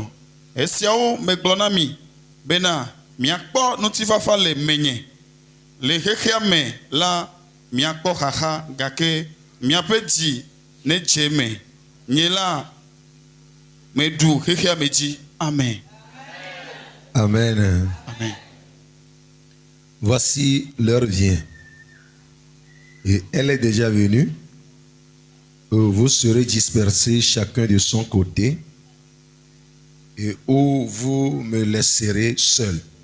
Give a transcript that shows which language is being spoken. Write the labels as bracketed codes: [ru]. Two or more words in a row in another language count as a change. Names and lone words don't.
[ee] Esiawo megblɔ na mi bena miakpɔ ŋutifafa le menye le xexea me la miakpɔ xaxa gake miaƒe dzi ne dze me nye la meɖu xexea me dzi. Amen. Amen. Amen. [fr] Voici l'heure vient et elle est déjà venue. Vous serez dispersés chacun de son côté et où vous me laisserez seul.